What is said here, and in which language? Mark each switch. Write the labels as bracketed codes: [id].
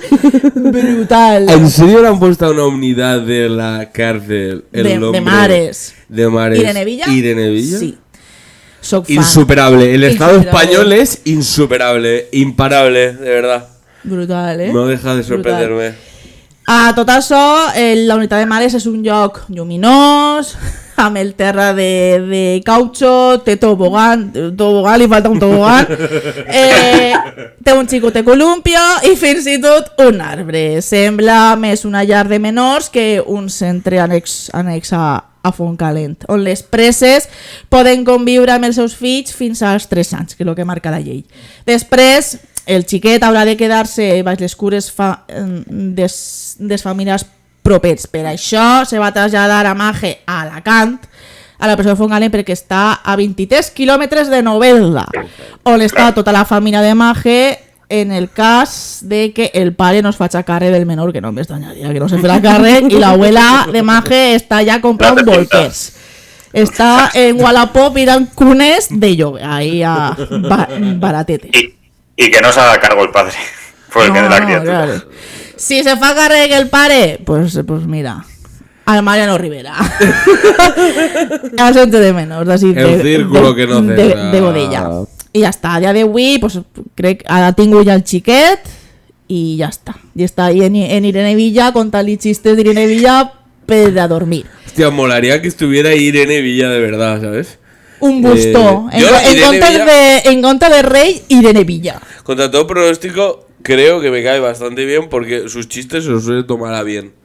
[es] brutal? ¿En serio le han puesto a una unidad de la cárcel el nombre de mares? De mares. ¿Irene Villa? ¿Irene Villa? [ca] Sí. Soc fan. [es] Insuperable. El Estado español es insuperable, imparable, de verdad. Brutal, eh? No deja de sorprenderme. Brutal. [ca] A tot això, la unitat de mares és un lloc lluminós, amb el terra de cautxo, té tobogan, li falta un tobogan, té un xicot de columpio i fins i tot un arbre. Sembla més una llar de menors que un centre annex a Fontcalent, on les preses poden conviure amb els seus fills fins als 3 anys, que és el que marca la llei. Després, el xiquet haurà de quedar-se baix les cures des famílies propers. Per això se va traslladar a Maje a Alacant, a la presó de Fontcalent, perquè està a 23 quilòmetres de Novelda, on està tota la família de Maje en el cas de que el pare no es faci càrrec del menor, que no m'estranyaria que no se farà càrrec, i l'abuela de Maje està ja comprant bolquers. Està en Wallapop mirant cunes de lloguer, ahí a baratete. [es] Y que no se haga cargo el padre, porque de la criatura. Claro. [ca] Si se fa càrrec el pare, pues mira, al Mariano Rivera. Al centre de menors, así [es] el círculo que no cesa. De Godella. [ca] I ja està, a dia d'avui, pues, crec que ha tingut ja el xiquet i ja està. I està ahí en Irene Villa contant-li xistes d'Irene Villa per a dormir. [es] Hostia, molaría que estuviera Irene Villa de verdad, ¿sabes? Un busto. En contra de Rey, Irene Villa. Contra todo pronóstico, creo que me cae bastante bien porque sus chistes se los suele tomar a bien.